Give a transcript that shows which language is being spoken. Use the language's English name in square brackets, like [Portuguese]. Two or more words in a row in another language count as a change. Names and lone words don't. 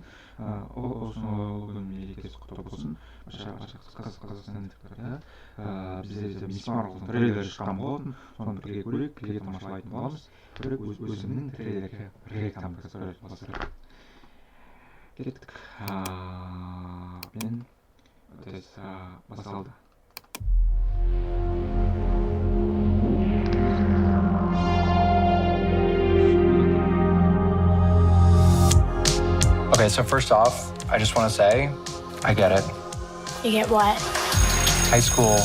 [Kazakh] Осы мерекесі құтты болсын. Қазақстандықтарға бізде МИСС Марвелдің трейлері шыққан болатын, соны бірге көрейік, бірге тамашалайтын боламыз. Көрейік, өзімнің трейлерге реакциямды жасап кеттік. Мен басталды. [English] Okay, so first off, I just want to say, I get it. You get what? High school.